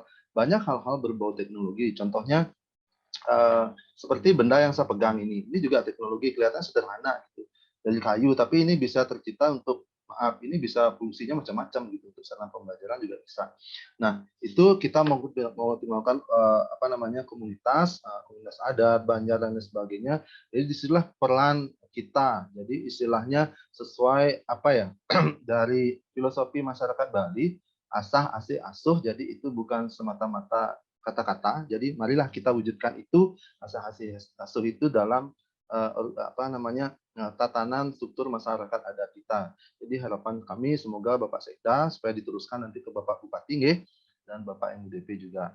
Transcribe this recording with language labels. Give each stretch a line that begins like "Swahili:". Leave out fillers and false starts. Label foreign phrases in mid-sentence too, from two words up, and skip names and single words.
Indonesian: Banyak hal-hal berbau teknologi. Contohnya seperti benda yang saya pegang ini juga teknologi, kelihatan sederhana gitu, dari kayu, tapi ini bisa tercipta untuk ini bisa fungsinya macam-macam gitu, untuk sarana pembelajaran juga bisa. Nah, itu kita mau melakukan komunitas adat, Banjar dan lain sebagainya. Jadi disinilah peran kita. Jadi istilahnya sesuai dari filosofi masyarakat Bali, asah, asih, asuh. Jadi itu bukan semata-mata kata-kata. Jadi marilah kita wujudkan itu, asah, asih, asuh itu dalam tatanan struktur masyarakat adat kita. Jadi harapan kami semoga Bapak Sekda supaya diteruskan nanti ke Bapak Bupati dan Bapak MUDP juga.